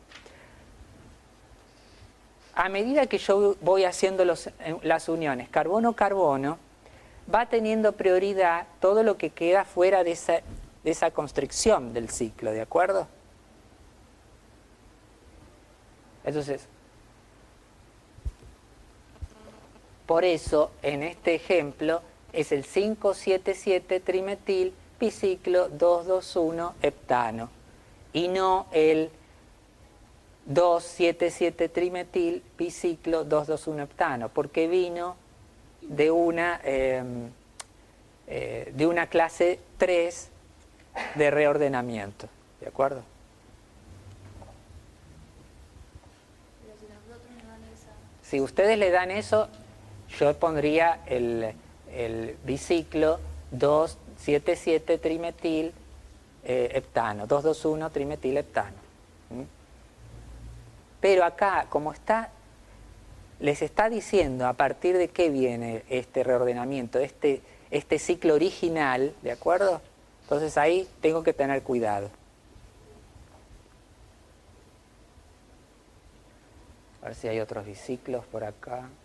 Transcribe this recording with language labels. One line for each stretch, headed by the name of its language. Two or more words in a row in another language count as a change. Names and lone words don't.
Spanish: A medida que yo voy haciendo las uniones carbono-carbono, va teniendo prioridad todo lo que queda fuera de esa constricción del ciclo, ¿de acuerdo? Entonces, por eso, en este ejemplo, es el 5,7,7-trimetil biciclo 2,2,1 heptano y no el 2,7,7-trimetil biciclo 2,2,1 heptano, porque vino de una clase 3 de reordenamiento, ¿de acuerdo? Pero si nosotros nos dan esa... Si ustedes le dan eso, yo pondría el biciclo 2,7,7-trimetil heptano, 2,2,1 trimetil heptano. Pero acá, como les está diciendo a partir de qué viene este reordenamiento, este ciclo original, ¿de acuerdo? Entonces ahí tengo que tener cuidado. A ver si hay otros biciclos por acá.